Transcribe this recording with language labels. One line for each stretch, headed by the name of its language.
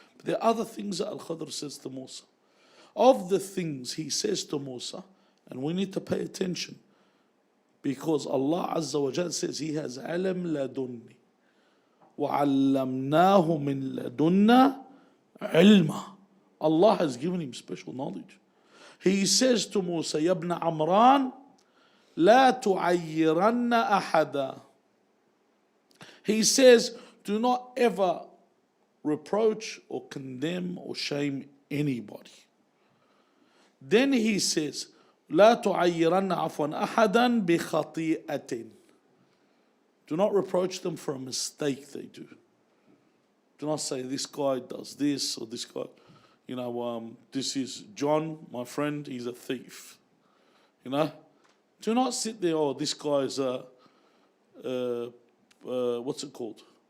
English: But there are other things that Al-Khidr says to Musa. Of the things he says to Musa, and we need to pay attention, because Allah Azza wa Jal says he has alam ladunni
Arabic: وَعَلَّمْنَاهُ مِن لَدُنَّا عِلْمًا.
English: Allah has given him special knowledge. He says to Musa,
Arabic: يَا ابْنَ عَمْرَان لَا تُعَيِّرَنَّ أَحَدًا.
English: He says, do not ever reproach or condemn or shame anybody. Then he says,
Arabic: لا تعيرن عفوا أحدا بخطيئة.
English: Do not reproach them for a mistake they do. Do not say this guy does this or this guy. You know, this is John, my friend, he's a thief. You know? Do not sit there, oh, this guy's what's it called?